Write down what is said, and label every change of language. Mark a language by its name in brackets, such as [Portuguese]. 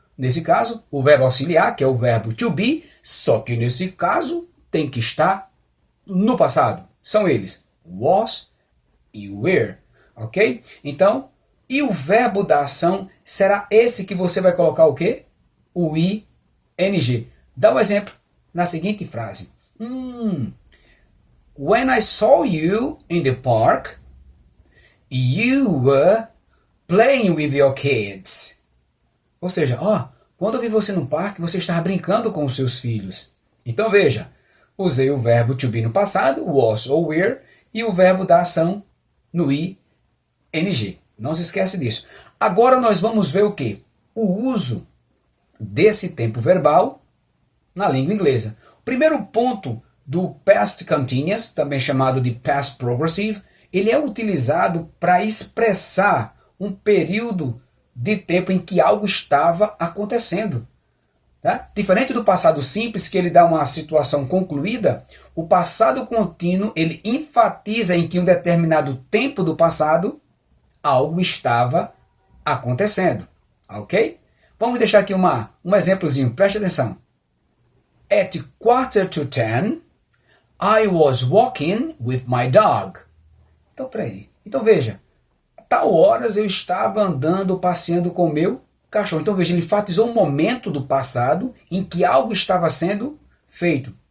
[Portuguese] Nesse caso, o verbo auxiliar, que é o verbo to be, só que nesse caso tem que estar no passado. São eles was e were, ok? Então, e o verbo da ação será esse que você vai colocar o quê? O ing. Dá um exemplo na seguinte frase. [English] When I saw you in the park, you were playing with your kids. [Portuguese] Ou seja, quando eu vi você no parque, você estava brincando com os seus filhos. Então veja, usei o verbo to be no passado, was ou were, e o verbo da ação no ing. Não se esquece disso. Agora nós vamos ver o quê? O uso desse tempo verbal na língua inglesa. O primeiro ponto do past continuous, também chamado de past progressive, ele é utilizado para expressar um período de tempo em que algo estava acontecendo. Tá? Diferente do passado simples, que ele dá uma situação concluída, o passado contínuo ele enfatiza em que um determinado tempo do passado algo estava acontecendo. Ok? Vamos deixar aqui um exemplozinho, preste atenção. [English] At 9:45, I was walking with my dog. [Portuguese] Então, peraí. Então, veja. A tal horas eu estava andando, passeando com o meu cachorro. Então, veja, ele enfatizou um momento do passado em que algo estava sendo feito.